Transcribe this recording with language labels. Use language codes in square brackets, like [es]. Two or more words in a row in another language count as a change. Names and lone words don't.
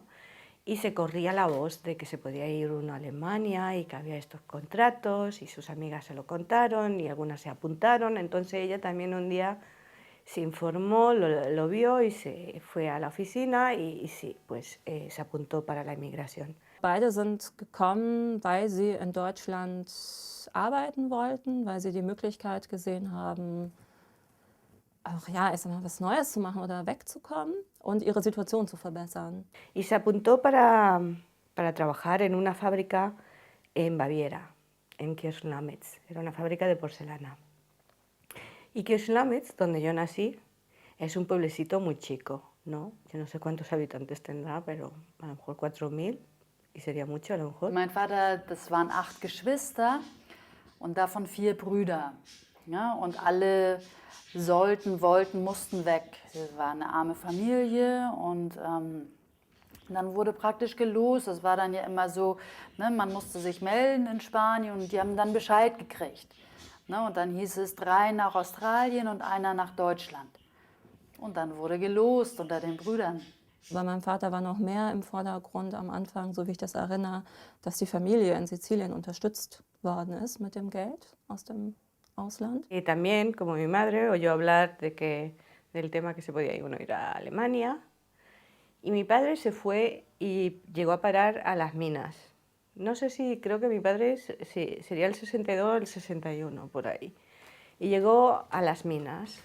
[es] Y se corría la voz de que se podía ir uno a Alemania y que había estos contratos y sus amigas se lo contaron y algunas se apuntaron. Entonces ella también un día se informó, lo vio y se fue a la oficina y sí, pues se apuntó para la inmigración. [de] Beide sind gekommen, weil sie in Deutschland arbeiten wollten, weil sie die Möglichkeit gesehen haben, auch ja, ich sag mal, was Neues zu machen oder wegzukommen und ihre Situation zu verbessern. [es] Y se apuntó para trabajar en una fábrica en Baviera, en Kirchlametz. Era una fábrica de porcelana. Y Kirchlametz, donde yo nací, es un pueblecito muy chico, ¿no? Yo no sé cuántos habitantes tendrá, pero a lo mejor 4.000 y sería mucho a lo mejor. [de] Mein Vater, das waren 8 Geschwister und davon 4 Brüder. Ja, und alle sollten, wollten, mussten weg. Es war eine arme Familie und dann wurde praktisch gelost. Das war dann ja immer so, ne, man musste sich melden in Spanien und die haben dann Bescheid gekriegt. Ne, und dann hieß es 3 nach Australien und 1 nach Deutschland. Und dann wurde gelost unter den Brüdern. Bei meinem Vater war noch mehr im Vordergrund am Anfang, so wie ich das erinnere, dass die Familie in Sizilien unterstützt worden ist mit dem Geld aus dem Ausland. [es] Y también, como mi madre, oyó hablar del tema que se podía ir a Alemania. Y mi padre se fue y llegó a parar a las minas. No sé si, creo que mi padre sería el 62 o el 61, por ahí. Y llegó a las minas.